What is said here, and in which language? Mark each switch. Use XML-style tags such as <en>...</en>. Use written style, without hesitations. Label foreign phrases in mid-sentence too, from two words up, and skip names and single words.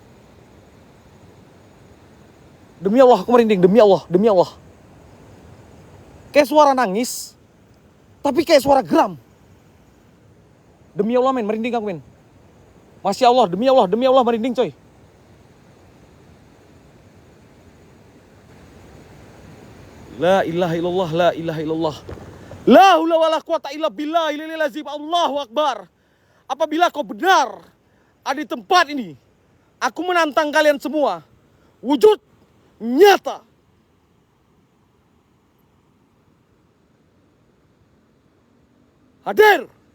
<id>Demi Allah aku merinding, demi Allah, demi Allah. Kayak suara nangis, tapi kayak suara geram. Demi Allah, men, merinding aku, men.</id> <ar>ما شاء الله,</ar> <id>demi Allah merinding, coy.</id> <ar>لا إله إلا الله، لا إله إلا الله. لا حول ولا قوة إلا بالله، إلا الله، الله أكبر.</ar> <id>Apabila kau benar ada di tempat ini, aku menantang kalian semua. Wujud nyata. Hadir.</id>